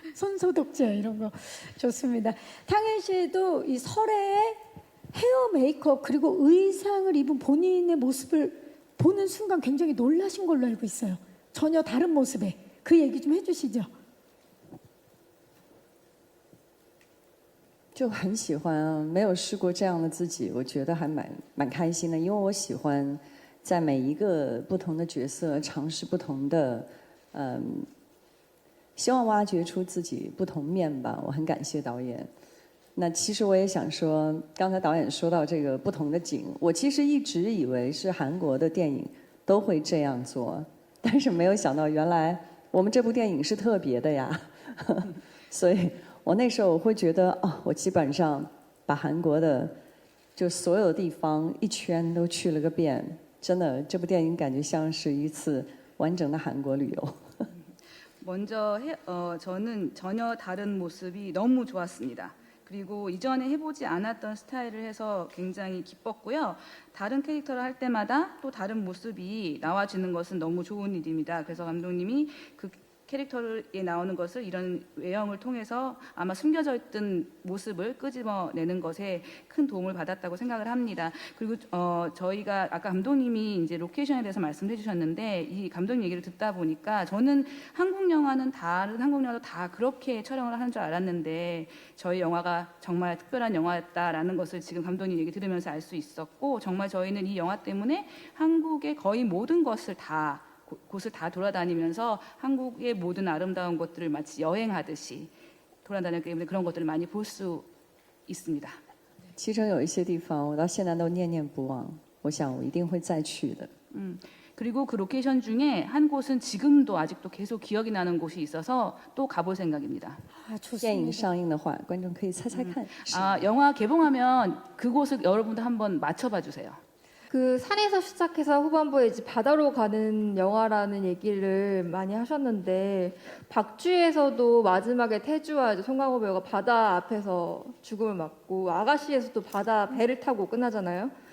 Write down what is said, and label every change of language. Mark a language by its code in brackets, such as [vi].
[ko] 손소독제 이런 거 좋습니다. 탕현 씨도 이 설에 헤어 메이크업 그리고 의상을 입은 본인의 모습을 보는 순간 굉장히 놀라신 걸로 알고 있어요. 전혀 다른 모습에 그 얘기 좀 해주시죠. [zh] 就很喜欢，没有试过这样的自己，我觉得还蛮开心的，因为我喜欢在每一个不同的角色尝试不同的，希望挖掘出自己不同面吧。我很感谢导演。那其实我也想说，刚才导演说到这个不同的景，我其实一直以为是韩国的电影都会这样做，但是没有想到原来我们这部电影是特别的呀，所以。我那时候我会觉得，我基本上把韩国的就所有地方一圈都去了个遍，真的这部电影感觉像是一次完整的韩国旅游。 [ko] 먼저 저는 전혀 다른 모습이 너무 좋았습니다. 그리고 이전에 해보지 않았던 스타일을 해서 굉장히 기뻤고요. 다른 캐릭터를 할 때마다 또 다른 모습이 나와지는 것은 너무 좋은 일입니다. 그래서 감독님이 그 캐릭터에 나오는 것을 이런 외형을 통해서 아마 숨겨져 있던 모습을 끄집어내는 것에 큰 도움을 받았다고 생각을 합니다. 그리고 저희가 아까 감독님이 이제 로케이션에 대해서 말씀해 주셨는데 이 감독님 얘기를 듣다 보니까 저는 한국 영화는 다른 한국 영화도 다 그렇게 촬영을 하는 줄 알았는데 저희 영화가 정말 특별한 영화였다라는 것을 지금 감독님 얘기 들으면서 알 수 있었고, 정말 저희는 이 영화 때문에 한국의 거의 모든 것을 다 곳을 다 돌아다니면서 한국의 모든 아름다운 것들을 마치 여행하듯이 돌아다녔기 때문에 그런 것들을 많이 볼 수 있습니다. [zh] 其中有一些地方，我到现在都念念不忘。我想我一定会再去的。 [ko] 그리고 그 로케이션 중에 한 곳은 지금도 아직도 계속 기억이 나는 곳이 있어서 또 가볼 생각입니다. 아, [zh] 电影上映的话，观众可以猜猜看。 [ko] 영화 개봉하면 그곳을 여러분들 한번 맞춰봐 주세요. 그 산에서 시작해서 후반부에 이제 바다로 가는 영화라는 얘기를 많이 하셨는데 박쥐에서도 마지막에 태주와 이제 송강호 배우가 바다 앞에서 죽음을 맞고 아가씨에서도 바다 배를 타고 끝나잖아요.